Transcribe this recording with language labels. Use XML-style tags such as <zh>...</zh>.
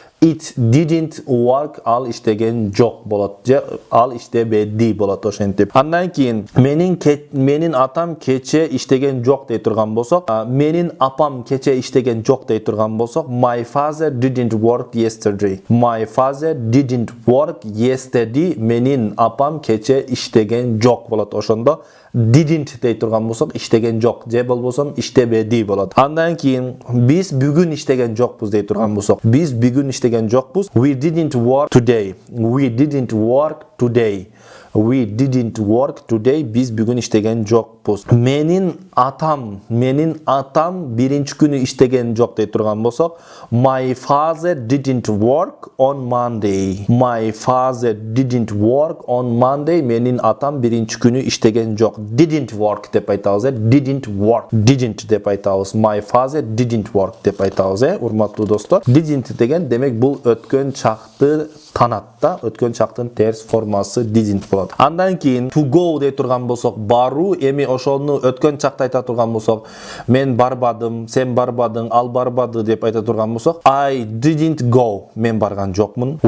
<en>It didn't work,</en> <ky>ал иштеген жок болот. Же ал иштебеди болот ошентип. Андан кийин менин атам кече иштеген жок дей турган болсок, менин апам кече иштеген жок дей турган болсок,</ky> <en>my father didn't work yesterday. My father didn't work yesterday.</en> <ky>Менин апам кече иштеген жок болот. Ошондо didn't дей турган болсок, иштеген жок, же болбосо иштебеди болот. Андан кийин биз бүгүн иштеген жокпуз дей турган болсок, биз бүгүн иштеген жокпуз.</ky> <en>We didn't work today. We didn't work today. We didn't work today.</en> <ky>Биз бүгүн иштеген жокпуз. Менин атам биринчи күнү иштеген жок дей турган болсок,</ky> <en>my father didn't work on Monday. My father didn't work on Monday.</en> <ky>Менин атам биринчи күнү иштеген жок.</ky> <en>Didn't work</en> <ky>деп айтабыз.</ky> <en>Didn't work.</en> <ky>Didn't деп айтабыз.</ky> <en>My father didn't work</en> <ky>деп айтабыз. Урматтуу достор, didn't деген демек бул өткөн чакты танатта, өткөн чактын терс формасы didn't болот. Андан кийин to go дей турган болсок, баруу. Эми ошону өткөн чакта айта турган болсок, мен барбадым, сен барбадың, ал барбады деп айта турган болсок,</ky> <en>I didn't go,</en> <ky>мен барган жокмун.</ky>